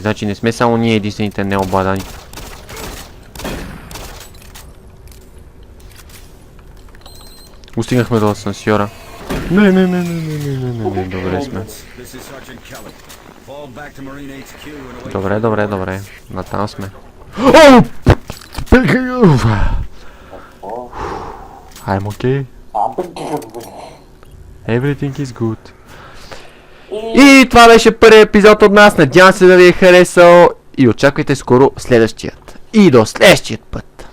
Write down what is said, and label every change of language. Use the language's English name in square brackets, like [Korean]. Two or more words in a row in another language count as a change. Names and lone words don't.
[Bulgarian] Значи не сме само ние единствените необладани. Устигнахме до асансьора. Не, добре сме. Добре, натам сме. [English] I'm okay. Everything is good. [Bulgarian] И това беше първият епизод от нас. Надявам се да ви е харесал и очаквайте скоро следващият. И до следващият път.